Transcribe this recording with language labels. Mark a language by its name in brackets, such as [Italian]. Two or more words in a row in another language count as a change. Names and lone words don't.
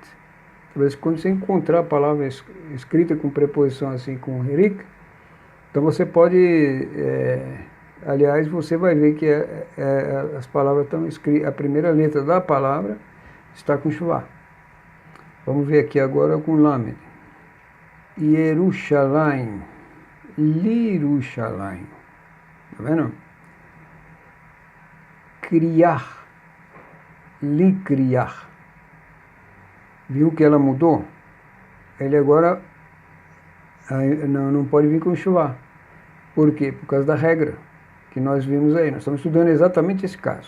[Portuguese] Talvez quando você encontrar a palavra escrita com preposição assim, com hirik, então você pode, aliás, você vai ver que as palavras estão escritas, a primeira letra da palavra está com shuvá. Vamos ver aqui agora com lamed. Yerushalayim, Lirushalayim. Tá vendo? Criar, licriar. Viu que ela mudou? Ele agora não pode vir com shuvá. Por quê? Por causa da regra que nós vimos aí. Nós estamos estudando exatamente esse caso.